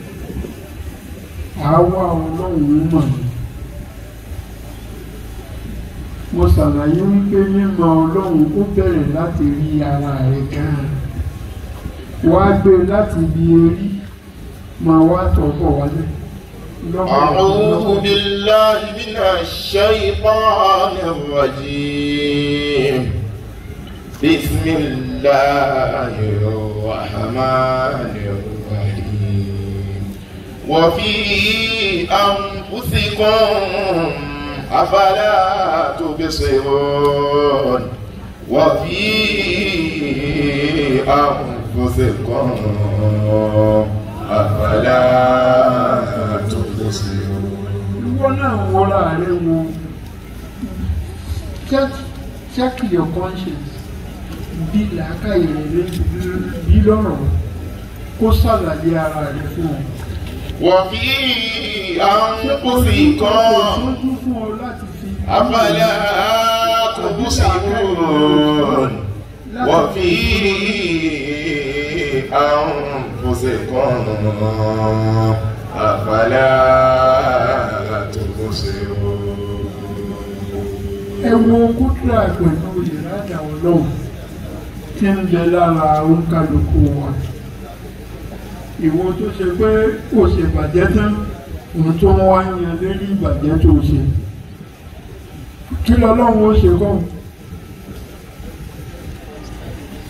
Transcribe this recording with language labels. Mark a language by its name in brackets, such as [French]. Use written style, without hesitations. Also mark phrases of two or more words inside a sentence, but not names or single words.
[Yoruba] Àwa Ọlọ́run mọ̀ ní. Mo ṣàlàyé wípé mímọ̀ Ọlọ́run ó bẹ̀rẹ̀ láti rí ara rẹ̀ gan-an. Wá gbé láti ibi erí, máa wá tọ́bọ̀ wálé. [Arabic] أعوذ بالله من الشيطان الرجيم. بسم الله الرحمن الرحيم. وفي أنفسكم أفلا تبصرون. وفي أنفسكم أفلا تبصرون. [Yoruba] Ìwọ náà wọra rẹ̀ wo. [English] Check your conscience. [Yoruba] Bí làákàyè rẹ̀ bí lọ́rọ̀ kó ṣàlàyé ara rẹ̀ fún ọ. [Arabic] وفي أنفسكم أفلا تبصرون. وفي أنفسكم أفلا تبصرون. [Yoruba] Ẹ wo kúdùrà pẹ̀lú ìrádà Ọlọ́run tí ń bẹ lára oníkálukú wa. Ìwọ tó ṣe pé kò ṣe bàjẹ́ tán, òun tó wá yan lérí ìbàjẹ́ tó ṣe. Kí lọ́lọ́run ó ṣe kọ́?